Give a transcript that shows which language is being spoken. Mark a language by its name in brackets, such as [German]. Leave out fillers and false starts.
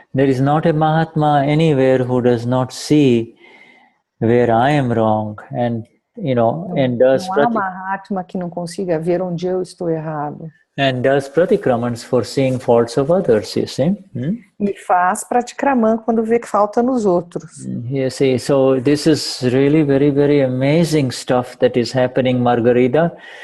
[English] There is not a Mahatma anywhere who does not see where I am wrong and and does [Portuguese] não há Mahatma que não consiga ver onde eu estou errado. [English] And does pratikramans for seeing faults of others, you see. [Portuguese] E faz pratikraman quando vê que falta nos outros. [English] You see, so this is really very, very amazing stuff that is happening, Margarita.